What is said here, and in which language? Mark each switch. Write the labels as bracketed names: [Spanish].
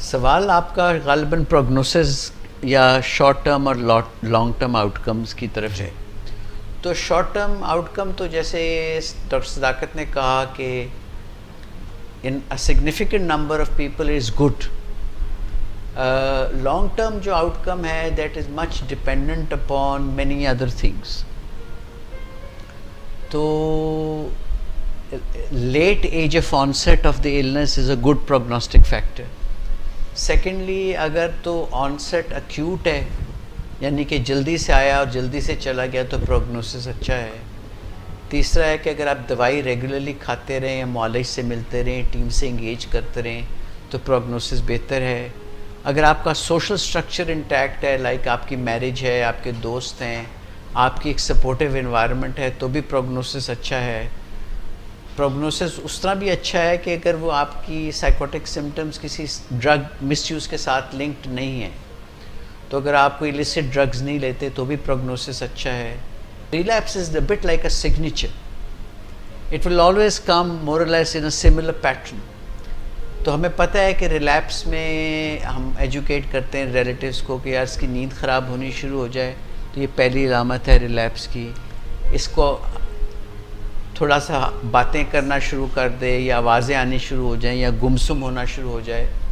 [Urdu] سوال آپ کا غالباً پروگنوسس یا شارٹ ٹرم اور لانگ ٹرم آؤٹ کمز کی طرف ہے. تو شارٹ ٹرم آؤٹ کم تو جیسے ڈاکٹر صداقت نے کہا کہ ان [English] a significant number of people is good. Long term [Urdu] جو آؤٹ کم ہے [English] that is much dependent upon many other things. تو late age of onset of the illness is a good prognostic factor. [Urdu] Secondly, اگر تو onset acute ہے یعنی کہ جلدی سے آیا اور جلدی سے چلا گیا تو prognosis اچھا ہے. تیسرا ہے کہ اگر آپ دوائی ریگولرلی کھاتے رہیں یا معالج سے ملتے رہیں، ٹیم سے انگیج کرتے رہیں تو پروگنوسس بہتر ہے. اگر آپ کا سوشل سٹرکچر انٹیکٹ ہے، لائک آپ کی میرج ہے، آپ کے دوست ہیں، آپ کی ایک سپورٹیو انوائرمنٹ ہے، تو بھی پروگنوسس اچھا ہے. پروگنوسس اس طرح بھی اچھا ہے کہ اگر وہ آپ کی سائیکوٹک سمٹمز کسی ڈرگ مس یوز کے ساتھ لنکڈ نہیں ہیں، تو اگر آپ کوئی illicit ڈرگز نہیں لیتے تو بھی پروگنوسس اچھا ہے. [English] Relapse is a bit like a signature. It will always come more or less in a similar pattern. [Urdu] تو ہمیں پتہ ہے کہ ریلیپس میں ہم ایجوکیٹ کرتے ہیں ریلیٹیوز کو کہ یار اس کی نیند خراب ہونی شروع ہو جائے تو یہ پہلی علامت ہے ریلیپس کی. اس کو تھوڑا سا باتیں کرنا شروع کر دے یا آوازیں آنی شروع ہو جائیں یا گمسم ہونا شروع ہو جائے.